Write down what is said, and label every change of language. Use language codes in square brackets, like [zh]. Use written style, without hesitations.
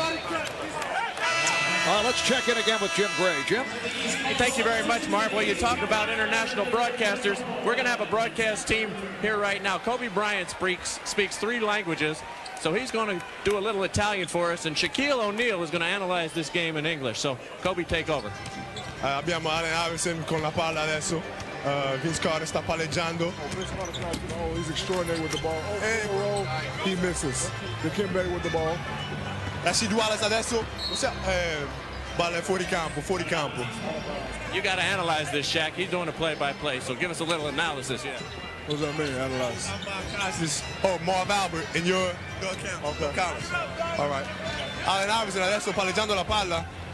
[en] All right, let's check in again with Jim Gray. Jim? Thank you very much, Marv. Well, you talk about international broadcasters. We're going to have a broadcast team here right now. Kobe Bryant speaks 3 languages, so he's going to do a little Italian for us, and Shaquille O'Neal is going to analyze this game in English. So, Kobe, take over. [it] Abbiamo Allen Iverson con la palla adesso. Vince Carter sta palleggiando. [en] He's extraordinary with the ball. And he misses. Dikembe with the ball. Rasheed Wallace adesso. [it] Balla fuori campo. [en] You got to analyze this, Shaq. He's doing a play-by-play, so give us a little analysis. Yeah. What does that mean, analyze? Marv Albert in your Collins. All right. [it] Allen Iverson adesso palleggiando la palla.